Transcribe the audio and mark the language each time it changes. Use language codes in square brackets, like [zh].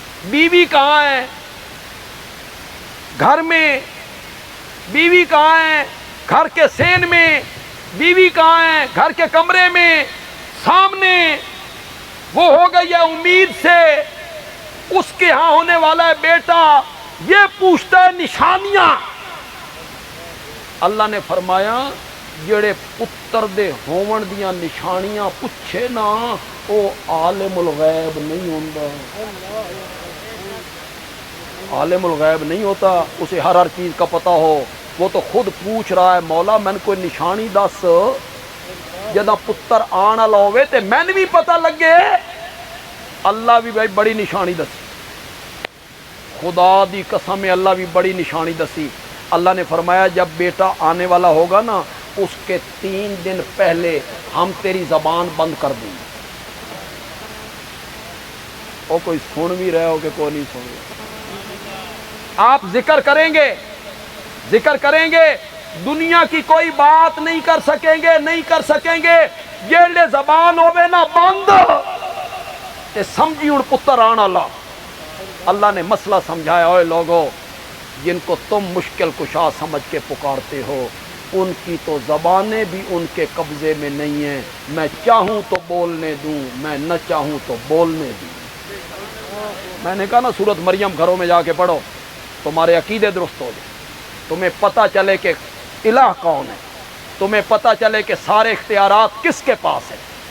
[ur] بیوی کہاں ہے گھر میں, بیوی کہاں ہے گھر کے سین میں, بیوی کہاں ہے گھر کے کمرے میں, سامنے وہ ہو گئی ہے امید سے اس کے ہاں ہونے والا ہے بیٹا, یہ پوچھتا ہے نشانیاں. اللہ نے فرمایا [pa] جڑے پتر دے ہون دیاں نشانیاں پوچھے نا او عالم الغیب نہیں ہوندا. [ur] عالم الغیب نہیں ہوتا, اسے ہر چیز کا پتہ ہو. وہ تو خود پوچھ رہا ہے [pa] مولا میں نے کوئی نشانی دس جدا پتر آن والا ہوئے تے میں نے بھی پتہ لگے. اللہ بھی بھائی بڑی نشانی دسی, خدا دی قسم ہے اللہ بھی بڑی نشانی دسی. [ur] اللہ نے فرمایا جب بیٹا آنے والا ہوگا نا اس کے 3 دن پہلے ہم تیری زبان بند کر دیں گے. او کوئی سن بھی رہے ہو کہ کوئی نہیں سن رہا. آپ ذکر کریں گے دنیا کی کوئی بات نہیں کر سکیں گے. [pa] یہ زبان ہوے نا بند تے سمجھی ہن پتر آنا لا. [ur] اللہ نے مسئلہ سمجھایا, اوے لوگو جن کو تم مشکل کشا سمجھ کے پکارتے ہو ان کی تو زبانیں بھی ان کے قبضے میں نہیں ہیں. میں چاہوں تو بولنے دوں, میں نہ چاہوں تو بولنے دوں. میں نے کہا نا سورت مریم گھروں میں جا کے پڑھو تمہارے عقیدے درست ہو جائیں, تمہیں پتہ چلے کہ الہ کون ہے, تمہیں پتہ چلے کہ سارے اختیارات کس کے پاس ہیں.